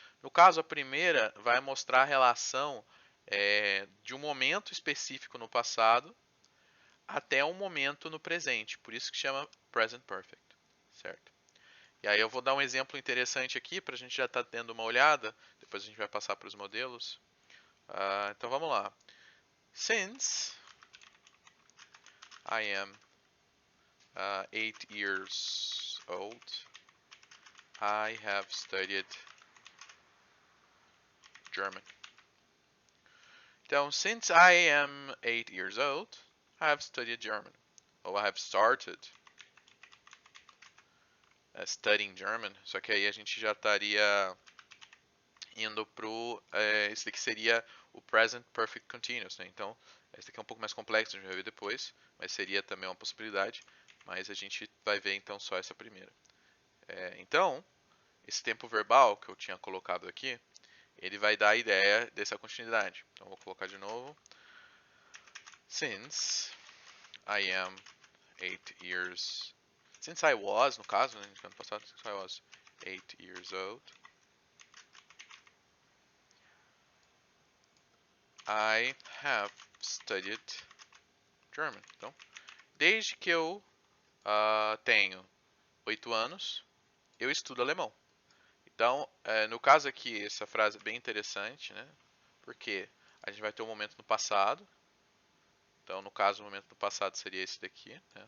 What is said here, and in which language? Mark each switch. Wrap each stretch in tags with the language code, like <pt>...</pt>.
<pt>No caso, a primeira vai mostrar a relação de um momento específico no passado até um momento no presente, por isso que chama present perfect, certo? E aí eu vou dar um exemplo interessante aqui para a gente já estar tendo uma olhada, depois a gente vai passar para os modelos. Então vamos lá.</pt> <en>Since I am 8 years old, I have studied German.</en> <pt>Então,</pt> <en>since I am 8 years old, I have studied German.</en> <pt>Ou</pt> <en>I have started studying German.</en> <pt>Só que aí a gente já estaria indo pro. Esse daqui seria o Present Perfect Continuous, né? Então, esse daqui é um pouco mais complexo, a gente vai ver depois, mas seria também uma possibilidade. Mas a gente vai ver então só essa primeira. Então, esse tempo verbal que eu tinha colocado aqui, ele vai dar a ideia dessa continuidade. Então, vou colocar de novo.</pt> <en>Since I am 8 years. Since I was,</en> <pt>no caso, né? Ano passado,</pt> <en>since I was 8 years old, I have studied German.</en> <pt>Então, desde que eu tenho 8 anos, eu estudo alemão. Então, no caso aqui, essa frase é bem interessante, né? Porque a gente vai ter um momento no passado. Então, no caso, o momento no passado seria esse daqui, né?</pt>